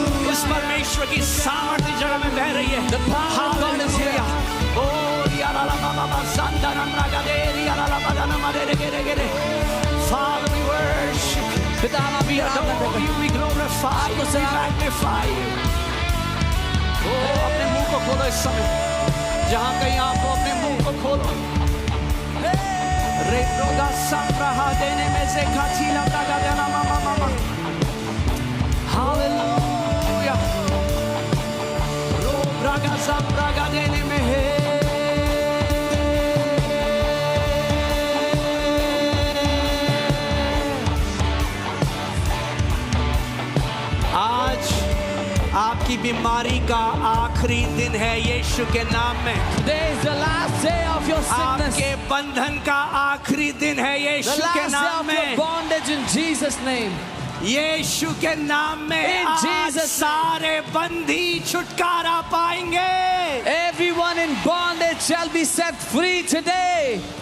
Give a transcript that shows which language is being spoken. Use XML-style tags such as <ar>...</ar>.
<hi>उस परमेश्वर की सामर्थ्य जगह में बह रही है। हालेलुया। ओ याला ला ला ला संदा नमरा गदे याला ला ला नमरा रे गे गे।</hi> <en>Father, we worship. We adore you, we glorify you, we magnify you.</en> <hi>ओ अपने मुंह को खोलो इस समय, जहां कहीं आपको अपने मुंह को खोलो। रे रोगा संप्रहा देने में से खाचीला लगा देना मामा मामा। हालेलुया। रो ब्रागा संप्रगा देने में है। आज आपकी बीमारी का आखिरी दिन है यीशु के नाम में।</hi> <en>Today is the last day of your sickness.</en> <hi>आपके बंधन का आखिरी दिन है</hi> <en>The</en> <hi>यीशु के</hi> <en>last day</en> <hi>नाम</hi> <en>of your</en> <hi>में।</hi> <en>bondage in Jesus' name.</en> <hi>यीशु के नाम में</hi> <en>In</en> <hi>आज</hi> <en>Jesus'</en> <hi>सारे बंदी छुटकारा पाएंगे।</hi> <en>Everyone in bondage shall be set free today.</en>